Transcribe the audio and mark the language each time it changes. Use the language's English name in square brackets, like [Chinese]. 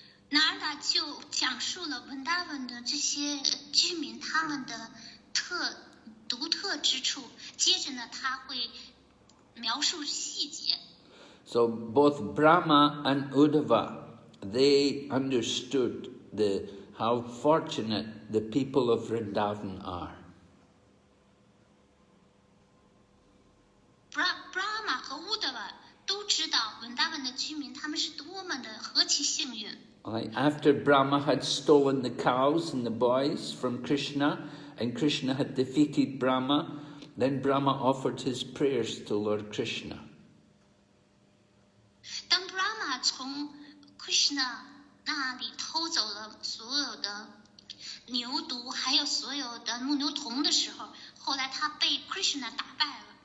[Chinese] Narada 就讲述了文达文的这些居民他们的独特之处，接着呢他会描述细节。 [English] So both Brahma and Uddhava, they understood how fortunate the people of Vrindavan are. [Chinese] Brahma 和 Uddhava 都知道文达文的居民他们是多么的何其幸运。 [English] Like after Brahma had stolen the cows and the boys from Krishna, and Krishna had defeated Brahma, then Brahma offered his prayers to Lord Krishna. [Chinese] 当 Brahma 从 Krishna 那里偷走了所有的牛犊，还有所有的牧牛童的时候，后来他被 Krishna 打败了。